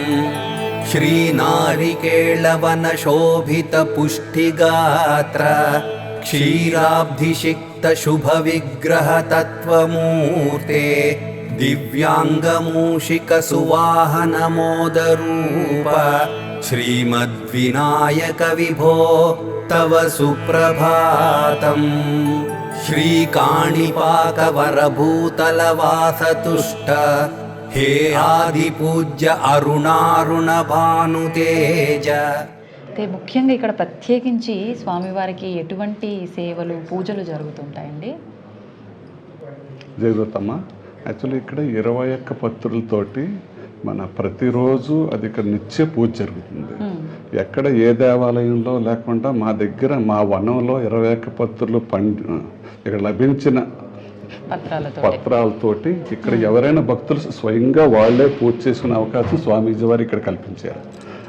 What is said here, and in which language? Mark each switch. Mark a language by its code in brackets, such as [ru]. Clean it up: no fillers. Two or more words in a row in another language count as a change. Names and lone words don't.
[sa] श्रीनारिकेळवनशोभितपुष्टिगात्र क्षीराब्धिषिक्त शुभविग्रह तत्त्वमूर्ते दिव्याङ्गमूषिक सुवाहन मोदरूप श्रीमद्विनायक विभो तव सुप्रभातम्। श्रीकाणिपाकवरभूतलवासतुष्ट हे आदिपूज्य अरुणारुण भानुतेज। [te] అయితే ముఖ్యంగా ఇక్కడ ప్రత్యేకించి స్వామివారికి ఎటువంటి సేవలు, పూజలు జరుగుతుంటాయండి? జరుగుతమ్మ. యాక్చువల్లీ ఇక్కడ 21 పత్రులతోటి మన ప్రతిరోజు అది ఇక్కడ నిత్య పూజ జరుగుతుంది. ఎక్కడ ఏ దేవాలయంలో లేకుండా మా దగ్గర మా వనంలో 21 పత్రులు ఇక్కడ లభించిన పత్రాలతోటి ఇక్కడ ఎవరైనా భక్తులు స్వయంగా వాళ్లే పూజ చేసుకునే అవకాశం స్వామీజీ వారు ఇక్కడ కల్పించారు.